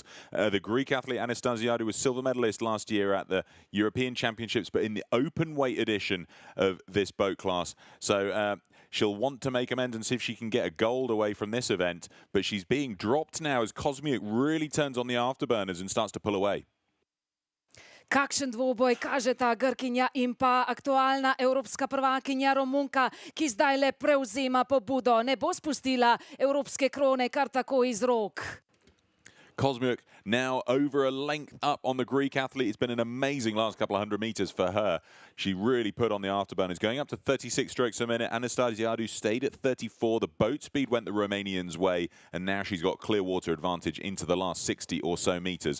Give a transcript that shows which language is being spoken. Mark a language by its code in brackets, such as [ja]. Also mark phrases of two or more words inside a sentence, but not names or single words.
[en] The Greek athlete Anastasiadou was silver medalist last year at the European Championships, but in the open weight edition of this boat class. So she'll want to make amends and see if she can get a gold away from this event. But she's being dropped now as Kosmiuk really turns on the afterburners and starts to pull away. [sl] Kakšen dvoboj kaže ta Grkinja in pa aktualna evropska prvakinja Romunka, ki zdaj le prevzema pobudo. Ne bo spustila evropske krone kar tako iz rok. [en] Kosmiuk now over a length up on the Greek athlete. It's been an amazing last couple of 100 metres for her. She really put on the afterburners, going up to 36 strokes a minute. Anastasiadou stayed at 34. The boat speed went the Romanians' way, and now she's got clear water advantage into the last 60 or so metres.